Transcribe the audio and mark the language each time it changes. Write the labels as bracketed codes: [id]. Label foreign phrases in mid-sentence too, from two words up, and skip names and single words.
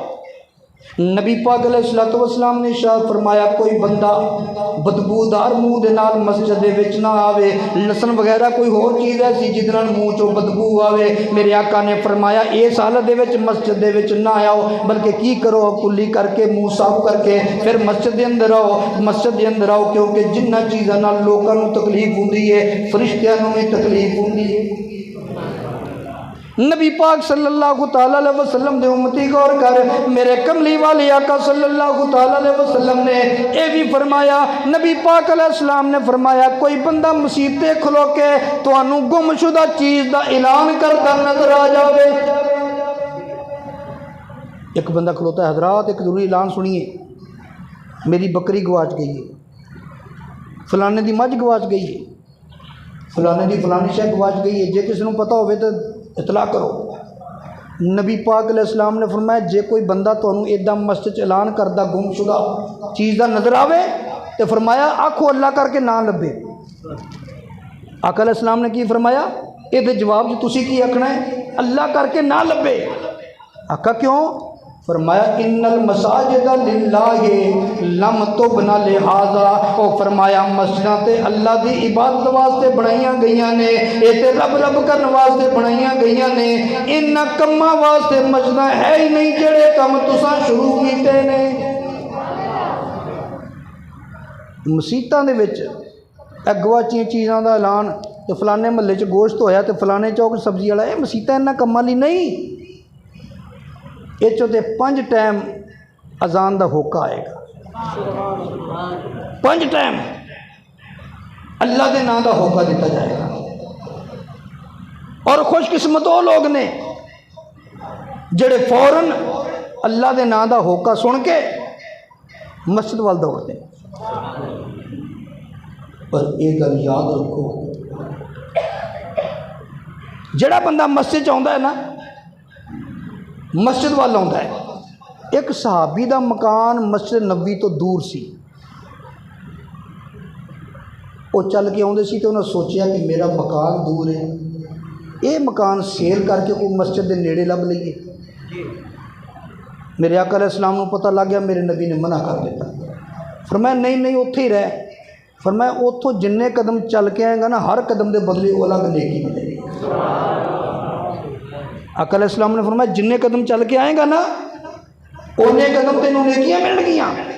[pa] نبی پاک [ar] علیہ الصلاۃ والسلام [pa] نے ارشاد فرمایا کوئی بندہ بدبودار منہ دے نال مسجد دے وچ نہ آوے، لسن وغیرہ کوئی ہور چیز ایسی جہدے نال منہ چوں بدبو آوے، میرے آقا نے فرمایا اس حالت دے وچ مسجد دے وچ نہ آؤ، بلکہ کی کرو کلی کرکے منہ صاف کرکے فیر مسجد دے اندر آؤ. مسجد دے اندر آؤ کیونکہ جنہاں چیزاں نال لوکاں نوں تکلیف ہندی ہے، فرشتیاں نوں بھی تکلیف ہندی ہے. نبی پاک [ar] صلی اللہ تعالیٰ علیہ وسلم [pa] دے امتی غور کر، میرے کملی والے آقا [ar] صلی اللہ تعالیٰ علیہ وسلم [pa] نے یہ بھی فرمایا، نبی پاک علیہ السلام نے فرمایا کوئی بندہ مصیبت کھلو کے تہانوں گمشدہ چیز کا اعلان کرتا نظر آ جائے. ایک بندہ کھلوتا ہے, [ur] حضرات ایک ضروری اعلان سنیے, [pa] میری بکری گواچ گئی ہے، فلانے کی مجھ گواچ گئی ہے، فلانے کی فلانی شے گواچ گئی ہے، جے کسی کو پتہ ہو تو اطلاع کرو. نبی پاک علیہ السلام نے فرمایا جے کوئی بندہ تہانوں ایدا مسجد چ اعلان کرتا گمشدہ چیز کا نظر آوے تو فرمایا آکھو اللہ کرکے نہ لبھے. آقا علیہ السلام نے کی فرمایا، یہ جواب جو تسی کی آکھنا ہے، اللہ کرکے نہ لبھے. آقا کیوں؟ فرمایا [ar] إن المساجد لله لم تبن لهذا. [pa] او فرمایا مسجداں تے اللہ دی عبادت واسطے بنائیاں گئیاں نے، یہ تے رب رب کرنے واسطے بنائیاں گئیاں نے، انہاں کماں واسطے مسجداں ہے ہی نہیں جیہڑے کم تساں شروع کیتے نے. مسیتاں دے وچ گواچیاں چیزاں دا اعلان، تو فلانے محلے چ گوشت ہویا تو فلانے چوک سبزی والا، یہ مسیتاں انہاں کماں لئی نہیں. اس تے 5 ٹائم اذان کا ہوکا آئے گا، 5 ٹائم اللہ کے نام کا ہوکا دتا جائے گا. اور خوش قسمت وہ لوگ نے جیہڑے فوراً اللہ کے نام کا ہوکا سن کے مسجد وال دوڑتے. پر ایک گل یاد رکھو، جیہڑا بندہ مسجد چ آؤندا ہے نا، مسجد وال آؤندا ہے. ایک صحابی کا مکان مسجد نبی تو دور سی، وہ چل کے آؤندے سی تو انہیں سوچا کہ میرا مکان دور ہے، یہ مکان سیل کرکے کوئی مسجد کے نیڑے لبھ لئیے. میرے آقا علیہ السلام نوں پتہ لگ گیا، میرے نبی نے منع کر دتا. فرمایا نہیں نہیں اتھے ہی رہ۔ فرمایا اتھوں جنے قدم چل کے آئے گا نا، ہر قدم کے بدلے وہ الگ نیکی ملے گی. آقا علیہ السلام نے فرمایا جنے قدم چل کے آئے گا نا، انے قدم تینوں نیکیاں ملنگیاں.